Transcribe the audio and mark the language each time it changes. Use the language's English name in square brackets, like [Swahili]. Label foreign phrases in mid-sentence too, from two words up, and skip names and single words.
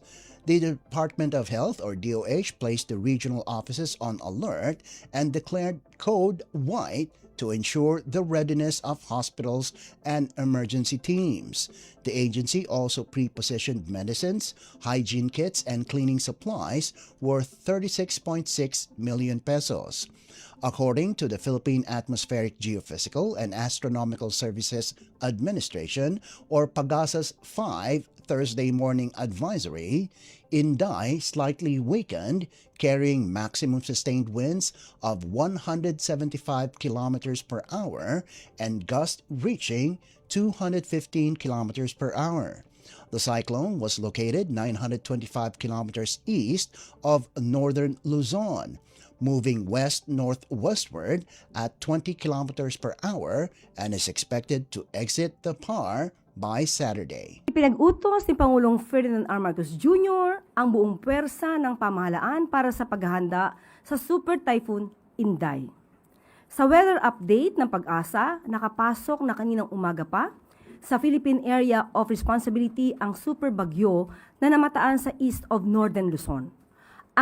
[English] The Department of Health, or DOH, placed the regional offices on alert and declared Code White to ensure the readiness of hospitals and emergency teams. The agency also pre-positioned medicines, hygiene kits, and cleaning supplies worth 36.6 million pesos. According to the Philippine Atmospheric Geophysical and Astronomical Services Administration, or PAGASA's 5 Thursday morning advisory, Inday slightly weakened, carrying maximum sustained winds of 175 kilometers per hour and gusts reaching 215 kilometers per hour. The cyclone was located 925 kilometers east of northern Luzon, moving west-northwestward at 20 kilometers per hour, and is expected to exit the PAR by Saturday. [Filipino] Pinag-utos ni Pangulong Ferdinand R. Marcos Jr. ang buong pwersa ng pamahalaan para sa paghahanda sa Super Typhoon Inday. Sa weather update ng Pag-asa, nakapasok na kaninang umaga pa sa Philippine Area of Responsibility ang super bagyo na namataan sa [English] east of northern Luzon.